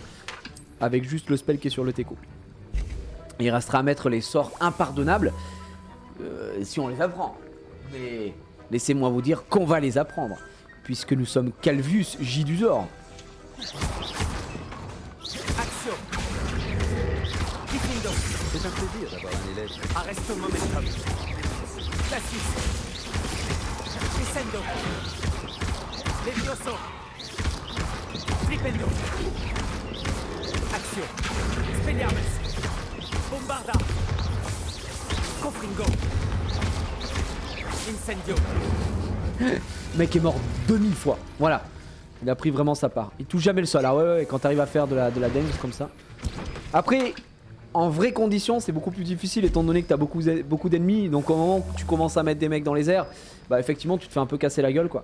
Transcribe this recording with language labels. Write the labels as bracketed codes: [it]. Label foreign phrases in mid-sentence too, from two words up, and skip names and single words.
[fr] Avec juste le spell qui est sur le Teco. Il restera à mettre les sorts impardonnables. Si on les apprend. Mais laissez-moi vous dire qu'on va les apprendre. Puisque nous sommes Calvus Gidusor. Action. Diffindo. C'est un plaisir d'avoir un élève. Arresto momentum. Glacis. Descendo. Levioso. Flipendo. Action. Spelliarmus. Bombarda. Confringo. Incendio. Le mec est mort 2000 fois. Voilà. Il a pris vraiment sa part. Il touche jamais le sol. Ah ouais, quand t'arrives à faire de la dance comme ça. Après, en vraies conditions, c'est beaucoup plus difficile étant donné que t'as beaucoup d'ennemis. Donc au moment où tu commences à mettre des mecs dans les airs, bah effectivement tu te fais un peu casser la gueule quoi.